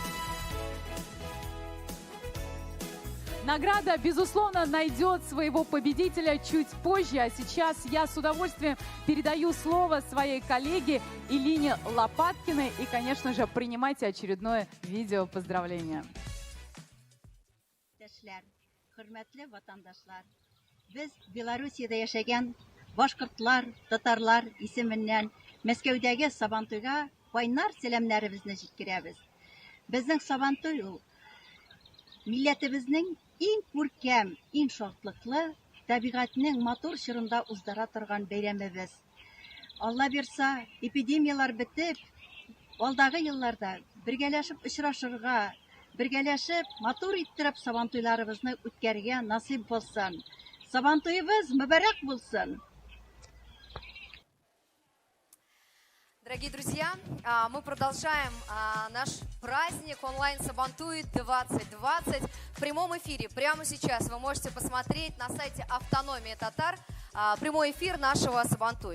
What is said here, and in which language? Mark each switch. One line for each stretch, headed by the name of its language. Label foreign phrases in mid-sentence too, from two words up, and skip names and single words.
Russian: Награда, безусловно, найдет своего победителя чуть позже, а сейчас я с удовольствием передаю слово своей коллеге Илине Лопаткиной. И, конечно же, принимайте очередное видео поздравления.
Tatar: Хөрмәтле ватандашлар, без Белоруссиядә яшәгән башкортлар, татарлар исеменнән Мәскәүдәге Сабантуйга кайнар сәламнәребезне җиткерәбез. Безнең Сабантуй ул милләтебезнең иң күркәм, иң шатлыклы, табигатьнең матур чорында уздыра торган бәйрәмебез. Алла бирса, эпидемиялар бетеп, алдагы елларда бергәләшеп очрашырга, бергәләшеп матур иттереп Сабантуйларыбызны үткәргә насыйп булсын. Сабантуйыбыз мөбарәк булсын.
Russian: Дорогие друзья, мы продолжаем наш праздник онлайн Сабантуй 2020 в прямом эфире. Прямо сейчас вы можете посмотреть на сайте Автономии Татар прямой эфир нашего Сабантуй.